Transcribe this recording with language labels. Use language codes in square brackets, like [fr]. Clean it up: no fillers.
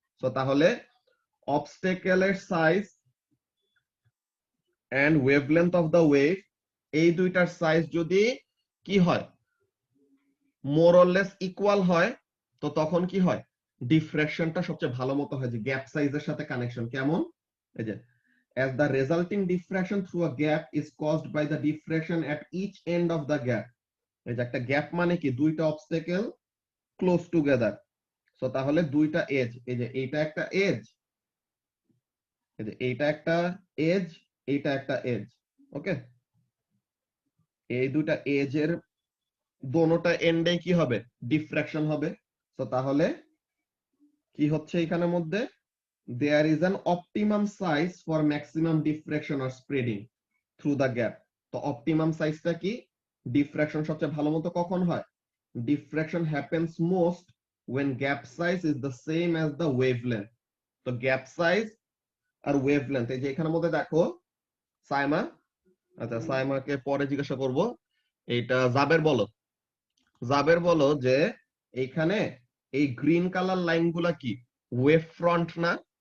[bn] So তাহলে obstacle এর size [en] and wavelength of the wave, [bn] এই দুইটার সাইজ যদি কি হয়, মোর অর লেস ইকুয়াল হয়, তো তখন কি হয়, ডিফ্র্যাকশনটা সবচেয়ে ভালো মতো হয়। যে গ্যাপ সাইজের সাথে কানেকশন কেমন, এই যে [en] as the resulting diffraction through a gap is caused by the diffraction at each end of the gap, [bn] এই যে একটা গ্যাপ মানে কি, দুইটা অবস্টাকেল ক্লোজ টুগেদার। সো তাহলে দুইটা এজ, এই যে এইটা একটা এজ, এই যে এইটা একটা এজ, এইটা একটা এজ। ওকে, এই দুইটা এজের দোনোটা এন্ডে কি হবে, ডিফ্র্যাকশন হবে। তো তাহলে কি হচ্ছে এখানের মধ্যে, [en] there is an optimum size for maximum diffraction or spreading through the gap। [bn] তো অপটিমাম সাইজটা কি, ডিফ্র্যাকশন সবচেয়ে ভালো মতো কখন হয়, [en] diffraction happens most when gap size is the same as the wavelength। [bn] তো গ্যাপ সাইজ আর ওয়েভলেন্থ, এই যে এখানের মধ্যে দেখো সাইমা, আচ্ছা সাইমাকে পরে জিজ্ঞাসা করব, এইটা জাবের বলো, জাবের বলো যে এইখানে এই গ্রিন কালার লাইনগুলা কি ওয়েভ ফ্রন্ট না?